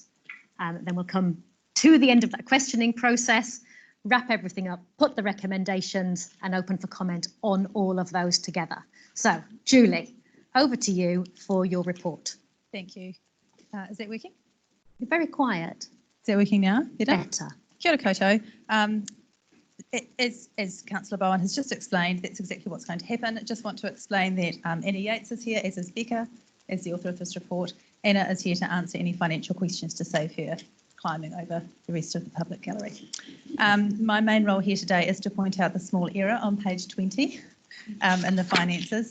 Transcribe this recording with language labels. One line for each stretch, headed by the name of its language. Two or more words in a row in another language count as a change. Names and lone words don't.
English: Then we'll come to the end of that questioning process, wrap everything up, put the recommendations, and open for comment on all of those together. So, Julie, over to you for your report. Thank you. Is that working? You're very quiet. Is that working now? Better.
Māori: Kia ora koutou.
English: As Councillor Bowen has just explained, that's exactly what's going to happen. I just want to explain that Anna Yates is here, as is Becca, as the author of this report. Anna is here to answer any financial questions to save her climbing over the rest of the public gallery. My main role here today is to point out the small error on page 20 in the finances.